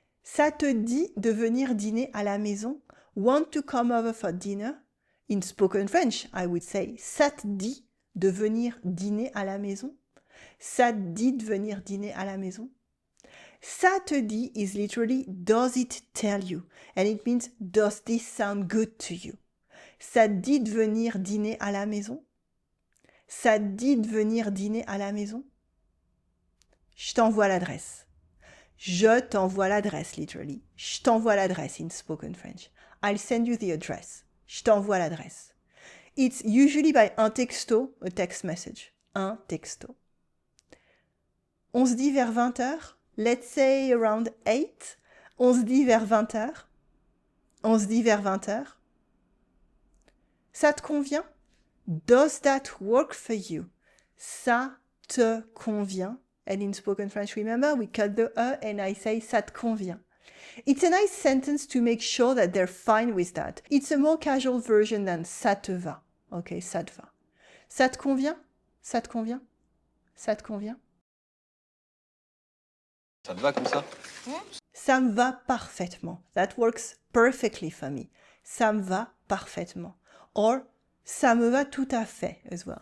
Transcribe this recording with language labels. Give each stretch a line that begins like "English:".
French: Ça te dit de venir dîner à la maison?
English: Want to come over for dinner? In spoken French, I would say,
French: ça te dit de venir dîner à la maison? Ça te dit de venir dîner à la maison? Ça te dit
English: is literally does it tell you? And it means does this sound good to you?
French: Ça te dit de venir dîner à la maison? Ça te dit de venir dîner à la maison? Je t'envoie l'adresse. Je t'envoie l'adresse, literally. Je t'envoie l'adresse
English: in spoken French. I'll send you the address.
French: Je t'envoie l'adresse.
English: It's usually by
French: un texto,
English: a text message.
French: Un texto. On se dit vers 20h.
English: Let's say around 8.
French: On se dit vers 20h. On se dit vers 20h. Ça te convient?
English: Does that work for you?
French: Ça te convient?
English: And in spoken French, remember, we cut the E and I say
French: ça te convient.
English: It's a nice sentence to make sure that they're fine with that. It's a more casual version than
French: ça te va. Ok, ça te va. Ça te convient?
English: Ça te convient? Ça te convient?
French: Ça te va comme ça? Ça me va parfaitement.
English: That works perfectly for me.
French: Ça me va parfaitement. Or, ça me va tout à fait
English: as well.